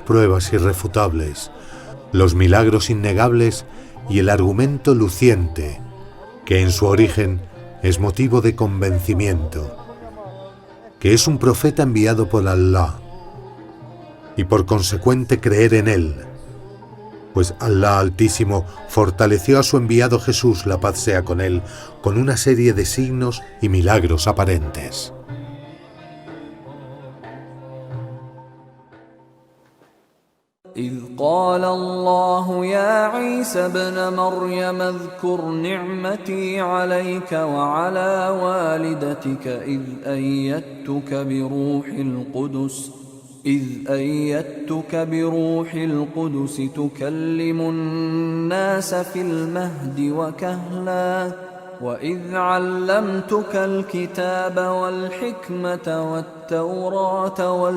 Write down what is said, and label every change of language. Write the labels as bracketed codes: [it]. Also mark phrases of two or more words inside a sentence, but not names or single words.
[es] pruebas irrefutables, los milagros innegables y el argumento luciente, que en su origen es motivo de convencimiento, que es un profeta enviado por Allah, y por consecuente creer en él, pues Allah Altísimo fortaleció a su enviado Jesús, la paz sea con él, con una serie de signos y milagros aparentes. [ar] إذ قال الله يا عيسى ابن مريم اذكر نعمتي عليك وعلى والدتك إذ أيدتك بروح القدس تكلم الناس في المهد وكهلا وإذ علمتك الكتاب والحكمة والتوراة